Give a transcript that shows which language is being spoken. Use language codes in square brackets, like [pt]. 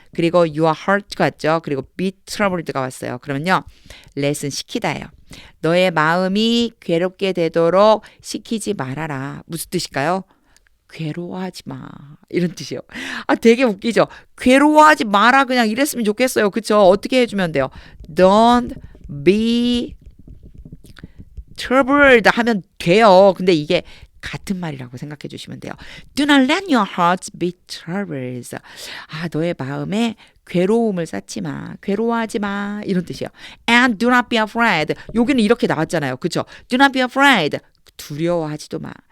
[ko] 그리고 your heart가 왔죠. 그리고 be troubled가 왔어요. 그러면요. let은 시키다예요. 너의 마음이 괴롭게 되도록 시키지 말아라. 무슨 뜻일까요? 괴로워하지 마. 이런 뜻이에요. 아, 되게 웃기죠? 괴로워하지 마라. 그냥 이랬으면 좋겠어요. 그쵸? 어떻게 해주면 돼요? [en] Don't be troubled [ko] 하면 돼요. 근데 이게 같은 말이라고 생각해 주시면 돼요. [en] Do not let your hearts be troubled. [ko] 아, 너의 마음에 괴로움을 쌓지 마. 괴로워하지 마. 이런 뜻이에요. [en] And do not be afraid. [ko] 여기는 이렇게 나왔잖아요. 그쵸? [en] Do not be afraid. [ko] 두려워하지도 마.